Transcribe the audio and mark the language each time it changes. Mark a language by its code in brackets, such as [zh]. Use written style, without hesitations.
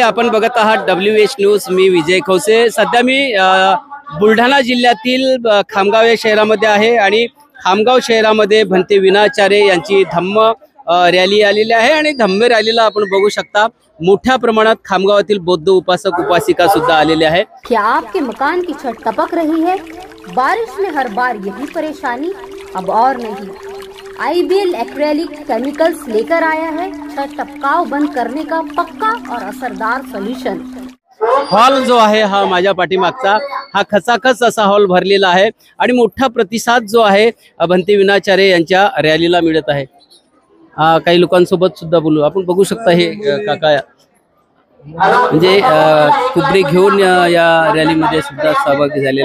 [mr] आपण बघत आहात WH न्यूज. मी विजय खवसे. सध्या मी बुलढाणा जिल्ह्यातील खामगाव या शहरामध्ये आहे आणि खामगाव शहरामध्ये भंते विनाचार्य यांची धम्म रॅली आलेली आहे आणि धम्म रॅलीला आपण बघू शकता मोठ्या प्रमाणात खामगावातील बौद्ध उपासक उपासिका सुद्धा आलेले आहे. [hi] क्या आपके मकान की छत टपक रही है? बारिश में हर बार यही परेशानी, अब और नहीं. IBL एक्रेलिक केमिकल्स लेकर आया है छत टपकाव बंद करने का पक्का और असरदार सोल्यूशन. [mr] हॉल जो आहे हा माझ्या पाठीमागचा हा खचाखच असा हॉल भरलेला आहे आणि मोठा प्रतिसाद जो आहे भंते विनाचार्य यांच्या रॅलीला मिळत आहे. काही लोकांसोबत सुद्धा बोलू आपण. बघू शकता हे काका म्हणजे कुबरे घेऊन या रॅलीमध्ये सुद्धा सहभागी झालेले.